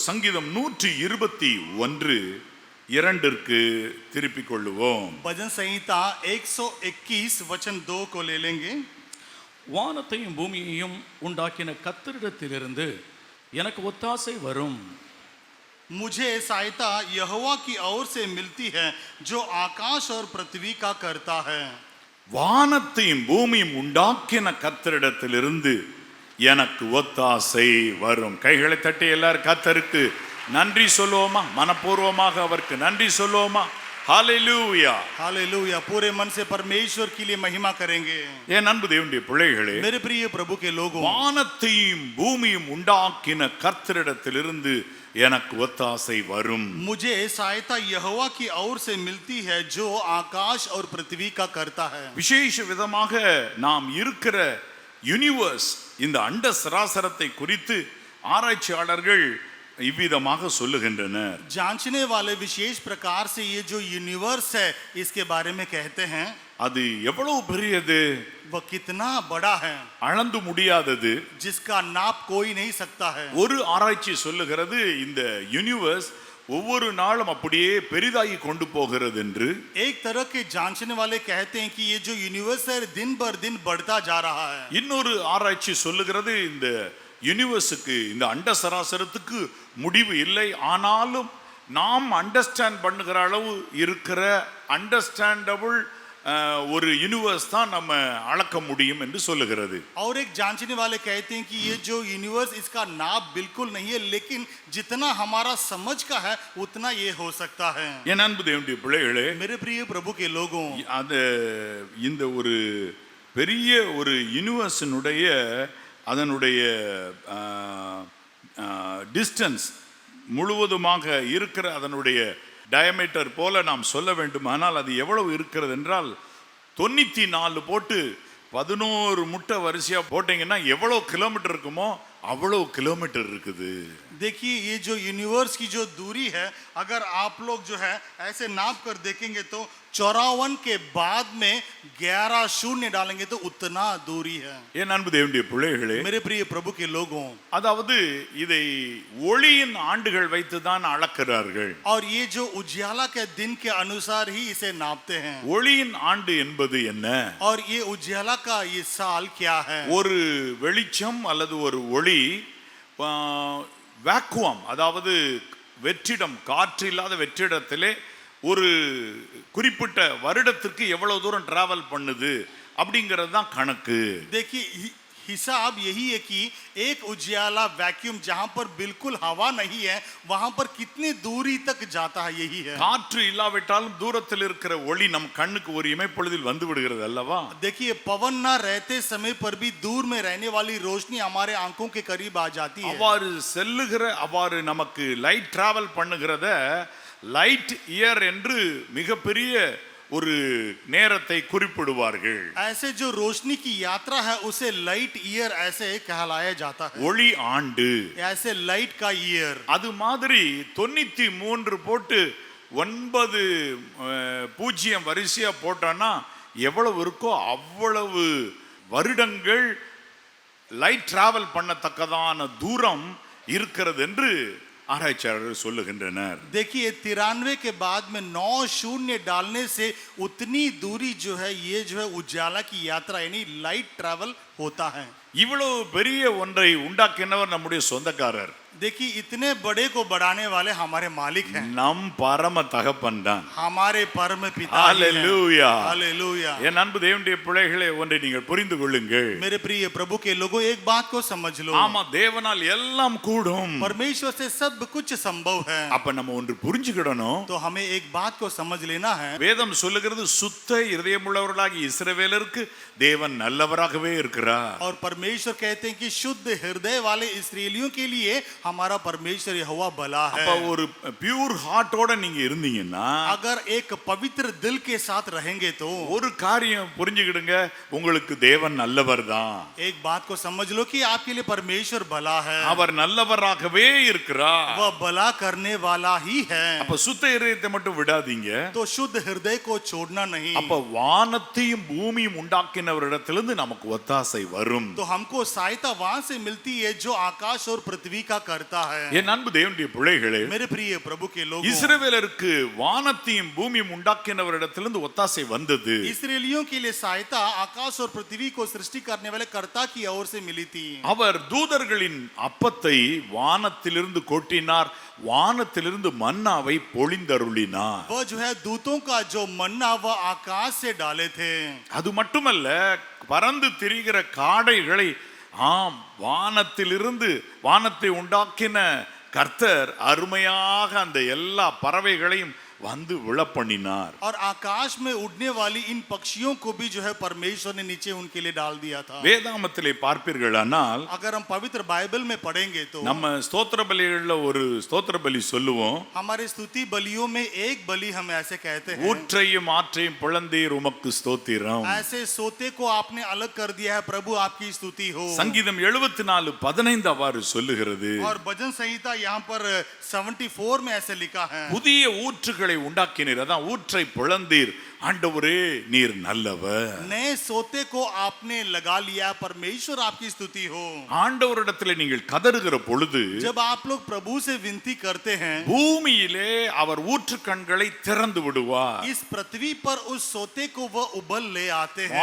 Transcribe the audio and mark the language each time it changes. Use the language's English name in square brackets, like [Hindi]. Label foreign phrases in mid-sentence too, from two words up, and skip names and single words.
[Tamil] சங்கீதம் 121 2 திருப்பிக் கொள்ளுவோம். [Hindi] भजन संहिता 121 वचन 2 को ले लेंगे. [Tamil] வானத்தையும் பூமியையும் உண்டாக்கின கர்த்தரிடத்திலிருந்து எனக்கு ஒத்தாசை வரும். [Hindi] मुझे सहायता यहोवा की ओर से मिलती है जो आकाश और पृथ्वी का करता है. [Tamil] வானத்தையும் பூமியும் உண்டாக்கின கர்த்தரிடத்திலிருந்து எனக்கு ஒத்தாசை வரும். கைகளை தட்டி எல்லாரும் கர்த்தருக்கு நன்றி சொல்லுவோமா? மனப்பூர்வமாக அவருக்கு நன்றி சொல்லுவோமா? ஹalleluya [Hindi] हालेलुया. पूरे मन से परमेश्वर के लिए महिमा करेंगे. [Tamil] என் அன்பு தேவனுடைய பிள்ளைகளே, [Hindi] मेरे प्रिय प्रभु के लोगों, [Tamil] வானத்தையும் பூமியும் உண்டாக்கின கர்த்தரிடத்திலிருந்து எனக்கு ஒத்தாசை வரும். [Hindi] मुझे सहायता यहोवा की ओर से मिलती है जो आकाश और पृथ्वी का करता है. [Tamil] விசேஷ விதமாக நாம் இருக்கிற யூனிவர்ஸ், இந்த அண்ட சராசரத்தை குறித்து ஆராய்ச்சியாளர்கள் இவ்விதமாக சொல்லுகின்றனர். [Hindi] जांचने वाले विशेष प्रकार से ये जो यूनिवर्स है इसके बारे में कहते हैं. [Tamil] அது எவ்வளவு பெரியது, [Hindi] वह कितना बड़ा है, [Tamil] அளந்து முடியாதது. [Hindi] जिसका नाप कोई नहीं सकता है. [Tamil] ஒரு ஆராய்ச்சி சொல்லுகிறது இந்த யூனிவர்ஸ் ஒவ்வொரு நாளும் அப்படியே பெரிதாகி கொண்டு போகிறது என்று. [Hindi] एक तरह के जांचने वाले कहते हैं कि ये जो यूनिवर्स है दिन बर दिन बढ़ता जा रहा है. [Tamil] இன்னொரு ஆராய்ச்சி சொல்லுகிறது இந்த யூனிவர்ஸுக்கு, இந்த அண்ட சராசரத்துக்கு முடிவு இல்லை. ஆனாலும் நாம் அண்டர்ஸ்டாண்ட் பண்ணுகிற அளவு இருக்கிற அண்டர்ஸ்டாண்டபிள் ஒரு யூனிவர்ஸ் தான் நம்ம அளக்க முடியும் என்று சொல்லுகிறது. [Hindi] और एक जांचने वाले कहते हैं कि ये जो यूनिवर्स इसका नाप बिल्कुल नहीं है, लेकिन जितना हमारा समझ का है उतना ये हो सकता है. [Tamil] என் அன்பு தேவனுடைய பிள்ளைகளே, [Hindi] मेरे प्रिय प्रभु के लोगों, [Tamil] அது இந்த ஒரு பெரிய ஒரு யூனிவர்ஸினுடைய அதனுடைய டிஸ்டன்ஸ் முழுவதுமாக இருக்கிற அதனுடைய டயமீட்டர் போல நாம் சொல்ல வேண்டுமானால் அது எவ்வளவு இருக்கிறது என்றால் 94 போட்டு 11 முட்டை வரிசையா போட்டீங்கன்னா எவ்வளவு கிலோமீட்டர் இருக்குமோ அவ்வளவு கிலோமீட்டர் இருக்குது. [Hindi] देखिए ये जो यूनिवर्स की जो दूरी है, अगर आप लोग जो है ऐसे नाप कर देखेंगे तो 54 के बाद में 11 शून्य डालेंगे तो उतना दूरी है. [Tamil] என் அன்பு தேவனுடைய பிள்ளைகளே, [Hindi] मेरे प्रिय प्रभु के लोगों, [Tamil] அதாவது இதை ஒளியின் ஆண்டுகள் வைத்து தான் அளக்கிறார்கள். [Hindi] और ये जो उजियाला के दिन के अनुसार ही इसे नापते हैं. [Tamil] ஒளியின் ஆண்டு என்பது என்ன? [Hindi] और ये उजियाला का ये साल क्या है? [Tamil] ஒரு வெளிச்சம் அல்லது ஒரு ஒளி வேக்குவம், அதாவது வெற்றிடம், காற்று இல்லாத வெற்றிடத்திலே ஒரு குறிப்பிட்ட வருடத்திற்கு எவ்வளவு தூரம் டிராவல் பண்ணுது அப்படிங்கிறது தான் கணக்கு. [Hindi] देखिए हिसाब यही है कि एक उजियाला वैक्यूम जहां पर बिल्कुल हवा नहीं है वहां पर कितनी दूरी तक जाता है, यही है. [Tamil] காற்று இல்லாவிட்டாலும் தூரத்தில் இருக்கிற ஒளி நம் கண்ணுக்கு ஒரு இமைப்பொழுதில் வந்து விடுகிறது அல்லவா? [Hindi] देखिए पवन ना रहते समय पर भी दूर में रहने वाली रोशनी हमारे आंखों के करीब आ जाती है. [Tamil] அவ்வாறு செல்லுகிற, அவ்வாறு நமக்கு [English] light travel [Tamil] பண்ணுகிறத [English] light year [Tamil] என்று மிகப்பெரிய ஒரு நேரத்தை குறிப்பிடுவார்கள். [Hindi] ऐसे जो रोशनी की यात्रा है उसे [English] light year [Hindi] ऐसे कहलाया जाता है. [Tamil] ஒளி ஆண்டு, [Hindi] ऐसे लाइट का ईयर. [Tamil] அது மாதிரி 93 போட்டு 9 வரிசையா போட்டோன்னா எவ்வளவு இருக்கோ அவ்வளவு வருடங்கள் [English] light travel [Tamil] பண்ணத்தக்கதான தூரம் இருக்கிறது என்று ஆராய்ச்சியாளர்கள் சொல்லுகின்றனர். [Hindi] देखिए 93 के बाद में 9 शून्य डालने से उतनी दूरी जो है ये जो है उजाला की यात्रा यानी [English] light travel [Hindi] होता है. [Tamil] இவ்வளவு பெரிய ஒன்றை உண்டாக்கினவர் நம்முடைய சொந்தக்காரர். [Hindi] देखिए इतने बड़े को बढ़ाने वाले हमारे मालिक हैं, [Tamil] நம் பரம தகப்பன் தான். [Hindi] हमारे परम पिता. [Tamil] ஹalleluya. [Hindi] हालेलुया. [Tamil] என் அன்பு தேவனுடைய பிள்ளைகளே, ஒன்றை நீங்கள் புரிந்து கொள்ளுங்கள். [Hindi] मेरे प्रिय प्रभु के लोगों, एक बात को समझ लो. [Tamil] ஆமா, தேவனால் எல்லாம் கூடும். [Hindi] परमेश्वर से सब कुछ संभव है. [Tamil] அப்ப நம்ம ஒன்று புரிஞ்சுக்கிடணும். [Hindi] तो हमें एक बात को समझ लेना है. [Tamil] வேதம் சொல்லுகிறது சுத்த இதயமுள்ளவர்களாகிய இஸ்ரவேலருக்கு தேவன் நல்லவராகவே இருக்கிறார். [Hindi] और परमेश्वर कहते हैं कि शुद्ध हृदय वाले इस्राएलियों के लिए हमारा परमेश्वर यहोवा भला है. [Tamil] அப்ப ஒரு [English] pure heart [Tamil] நீங்க இருந்தீங்கன்னா, [Hindi] अगर एक पवित्र दिल के साथ रहेंगे तो [Tamil] ஒரு காரியம் புரிஞ்சுக்கிடுங்க, உங்களுக்கு தேவன் நல்லவர் தான். [Hindi] एक बात को समझ लो कि आपके लिए परमेश्वर भला है. [Tamil] அவர் நல்லவராகவே இருக்கிறார். [Hindi] वह भला करने वाला ही है. [Tamil] அப்ப சுத்த இதயத்தை மட்டும் விடாதீங்க. [Hindi] तो शुद्ध हृदय को छोड़ना नहीं. [Tamil] அப்ப வானத்தையும் பூமியும் உண்டாக்கினவரிடத்திலிருந்து நமக்கு ஒத்தாசை வரும். [Hindi] तो हमको सहायता वहां से मिलती है जो आकाश और पृथ्वी का करता है। [Tamil] என் அன்பு தேவனுடைய பிள்ளைகளே, [Hindi] मेरे प्रिय प्रभु के लोगों, [Tamil] இஸ்ரவேலருக்கு வானத்தையும் பூமியும் உண்டாக்கினவரிடத்திலிருந்து ஒத்தாசை வந்தது. [Hindi] इस्राएलियों के लिए सहायता आकाश और पृथ्वी को सृष्टि करने वाले कर्ता की ओर से मिली थी। [Tamil] அவர் தூதர்களின் அப்பத்தை வானத்திலிருந்து கொட்டினார், வானத்திலிருந்து மன்னாவை பொழிந்தருளினார். [Hindi] वह जो है दूतों का जो मन्ना वह आकाश से डाले थे। [Tamil] அது மட்டுமல்ல, பறந்து திரிகிற காடைகளை வானத்திலிருந்து வானத்தை உண்டாக்கின கர்த்தர் அருமையாக அந்த எல்லா பறவைகளையும் வந்து விழப்பண்ணினார். [Hindi] और आकाश में उड़ने वाली इन पक्षियों को भी जो है परमेश्वर ने नीचे उनके लिए डाल दिया था। [Tamil] வேதாகமத்திலே பார்ப்பீர்களானால், [Hindi] अगर हम पवित्र बाइबल में पढ़ेंगे तो [Tamil] நம்ம ஸ்தோத்திர பலிகள்ல ஒரு ஸ்தோத்திர பலி சொல்லுவோம். [Hindi] हमारे स्तुति बलियों में एक बलि हम ऐसे कहते हैं, [Tamil] ஊற்றையும் ஆற்றையும் பிளந்தீர் உமக்கு ஸ்தோத்திரம். [Hindi] ऐसे सोते को आपने अलग कर दिया है, प्रभु आपकी स्तुति हो। [Tamil] சங்கீதம் 74:15 அவ்வாறு சொல்லுகிறது. [Hindi] और भजन संहिता यहाँ पर 74 में ऐसे लिखा है, [Tamil] புதிய ஊற்றுகளை உண்டாக்கினீர், அதான் ஊற்றை பிளந்தீர், ஆண்டவரே நீர் நல்லவர். [Hindi] नए सोते को आपने लगा लिया, परमेश्वर आपकी स्तुति हो। [Tamil] ஆண்டவரிடத்திலே நீங்கள் கதறுகிற பொழுது, [Hindi] जब आप लोग प्रभु से विनती करते हैं, [Tamil] பூமியிலே அவர் ஊற்று கண்களை திறந்து விடுவார். [Hindi] इस पृथ्वी पर उस सोते को वह उबल ले आते हैं।